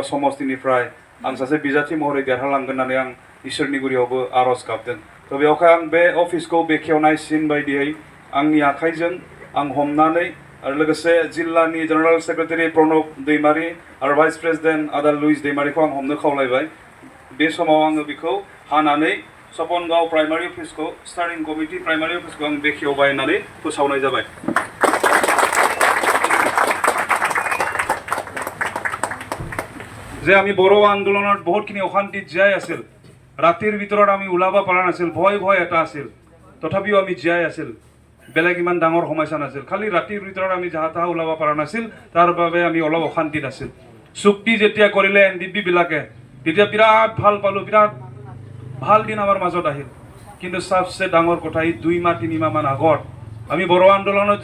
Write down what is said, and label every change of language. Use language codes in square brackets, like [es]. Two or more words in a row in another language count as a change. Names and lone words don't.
[brx] समस्तिनिफ्राय आं सासे बिजाथि महरै देरहालांगोन होननानै आं इसोरनि गुरियावबो आरज गाबदों थ' बेवहाय आं बे अफिसखौ बेखेवनाय सिन बायदियै आंनि आखाइजों आं हमनानै आरो लोगोसे जिल्लानि जेनेरेल सेक्रेटारि प्रणब दैमारी आरो भाइस प्रेसिडेन्ट आदा लुइस दैमारीखौ आं हमनो खावलायबाय बे समाव आङो बेखौ हानानै सपनगाव प्राइमारि अफिसखौ स्टेरिं कमिटि प्राइमारि अफिसखौ आं बेखेवबाय होननानै फोसावनाय जाबाय [as] যে আমি বড়ো আন্দোলনত বহুতখিনি অশান্তিত জীয়াই আছিল ৰাতিৰ ভিতৰত আমি ওলাব পৰা নাছিল ভয় ভয় এটা আছিল তথাপিও আমি জীয়াই আছিল বেলেগ ইমান ডাঙৰ সমস্যা নাছিল খালি ৰাতিৰ ভিতৰত আমি যাহা তাহা ওলাব পৰা নাছিল তাৰ বাবে আমি অলপ অশান্তিত আছিল চুক্তি যেতিয়া কৰিলে এনডিপি বিলাকে তেতিয়া বিৰাট ভাল পালোঁ বিৰাট ভাল দিন আমাৰ মাজত আহিল কিন্তু সবচে ডাঙৰ কথা এই 2 মাহ 3 মাহ মান আগত আমি বড়ো আন্দোলনত